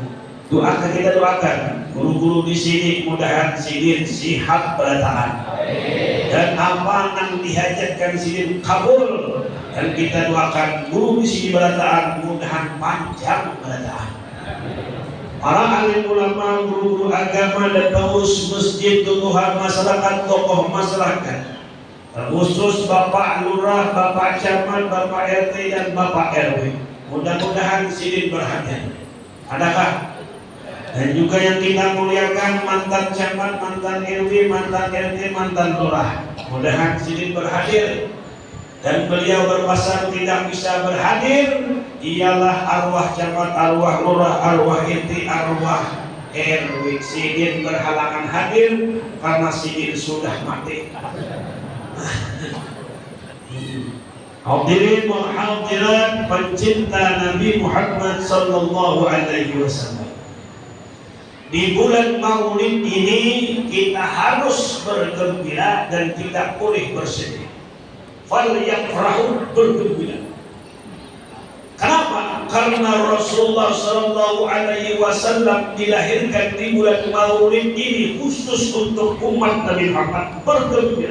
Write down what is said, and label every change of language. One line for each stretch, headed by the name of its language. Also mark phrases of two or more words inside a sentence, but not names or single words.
Banjar: Doakan, kita doakan guru-guru di sini mudahan sidin sihat berataan, dan apa yang dihajatkan sidin kabul, dan kita doakan guru di sini berataan mudahan panjang berataan.
Indonesian: Para alim ulama, guru-guru agama dan pengurus masjid, tokoh masyarakat, tokoh masyarakat, terkhusus Bapak Lurah, Bapak Camat, Bapak RT dan Bapak RW, mudah-mudahan sidin berhadiah. Adakah? Dan juga yang kita muliakan mantan camat, mantan RW, mantan RT, mantan lurah. mudah-mudahan sidin berhadir. Dan beliau berpesan tidak bisa berhadir ialah arwah camat, arwah lurah, arwah inti, arwah RW. Sidin berhalangan hadir karena sidin sudah mati.
Arabic: Hadirin wal hadirat
Indonesian: pencinta Nabi Muhammad
Arabic: sallallahu alaihi wasallam.
Indonesian: Di bulan Maulid ini kita harus bergembira dan tidak boleh bersedih. Falyafrahu, bergembira. Kenapa? Karena Rasulullah
Arabic: sallallahu alaihi wasallam
Indonesian: dilahirkan di bulan Maulid ini khusus untuk umat Nabi Muhammad bergembira.